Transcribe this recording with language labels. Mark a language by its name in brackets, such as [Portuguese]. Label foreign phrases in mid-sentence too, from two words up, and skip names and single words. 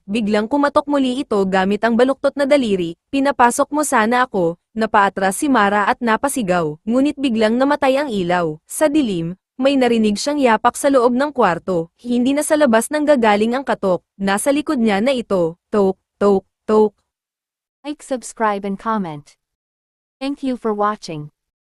[Filipino] Biglang kumatok muli ito gamit ang baluktot na daliri. Pinapasok mo sana ako. Napaatras si Mara at napasigaw, ngunit biglang namatay ang ilaw. Sa dilim, may narinig siyang yapak sa loob ng kwarto. Hindi na sa labas nang gagaling ang katok. Nasa likod niya na ito. Tok, tok, tok. [English] Like, subscribe and comment. Thank you for watching.